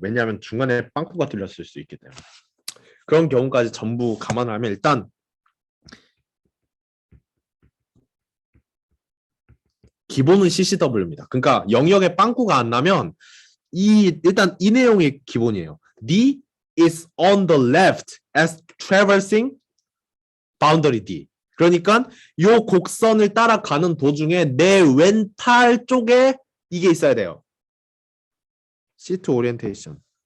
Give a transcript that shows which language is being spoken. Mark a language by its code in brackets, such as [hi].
[ko] 왜냐하면 중간에 빵꾸가 뚫렸을 수 있기 때문에. 그런 경우까지 전부 감안하면 일단 기본은 CCW입니다. 그러니까 영역에 빵꾸가 안 나면 일단 이 내용이 기본이에요. [en] D is on the left as traversing boundary D. [ko] 그러니까 이 곡선을 따라가는 도중에 내 왼팔 쪽에 이게 있어야 돼요. C2 오리엔테이션.